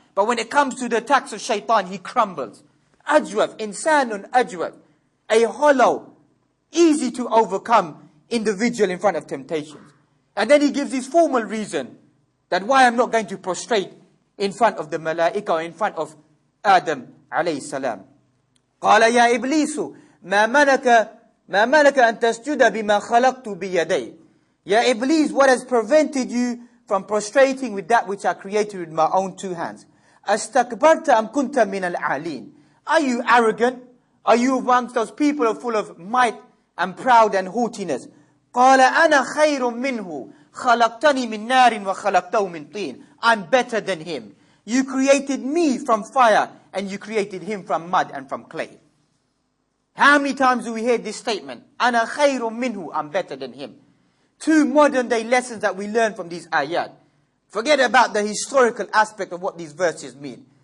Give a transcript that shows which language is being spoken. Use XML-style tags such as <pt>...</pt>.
<en>But when it comes to the attacks of Shaytaan, he crumbles. Ajwaf, insanun ajwaf. A hollow, easy to overcome individual in front of temptations. And then he gives his formal reason that why I'm not going to prostrate in front of the malaika or in front of Adam alayhi salam.</en> <ar>قال يا إبليس ما منك أن تسجد بما خلقت بيدي.</ar> <en>Ya Iblis, what has prevented you from prostrating with that which I created with my own two hands?</en> <ar>أستكبرت أم كنت من العالين.</ar> <en>Are you arrogant? Are you amongst those people who are full of might and proud and haughtiness?</en> <ar>قال أنا خير منه خلقتني من نار وخلقته من طين.</ar> <en>I'm better than him. You created me from fire and you created him from mud and from clay. How many times do we hear this statement?</en> <ar>أنا خير منه,</ar> <en>I'm better than him. Two modern day lessons that we learn from these ayat. Forget about the historical aspect of what these verses mean.</en>